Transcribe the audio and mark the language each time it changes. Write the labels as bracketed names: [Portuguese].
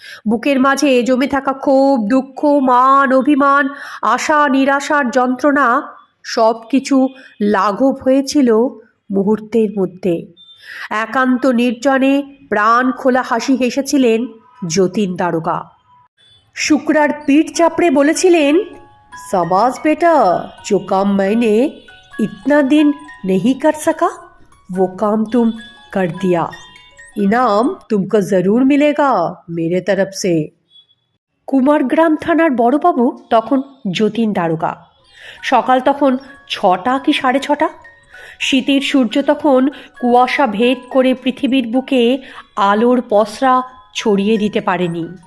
[Bangla] বুকের মাঝে জমে থাকা ক্ষোভ, দুঃখ, মান, অভিমান, আশা, নিরাশার যন্ত্রণা সব কিছু লাঘব হয়েছিল মুহূর্তের মধ্যে। একান্ত নির্জনে প্রাণ খোলা হাসি হেসেছিলেন যতীন দারোগা। শুক্রার পিঠ চাপড়ে বলেছিলেন, [Hindi] शाबाश बेटा, जो काम मैंने इतना दिन नहीं कर सका वो काम तुम कर दिया। इनाम तुमको जरूर मिलेगा मेरे तरफ से। [Bangla] কুমারগ্রাম থানার বড়বাবু তখন যতীন দারোগা। সকাল তখন 6টা কি 6:30। শীতের সূর্য তখন কুয়াশা ভেদ করে পৃথিবীর বুকে আলোর পসরা ছড়িয়ে দিতে পারেনি।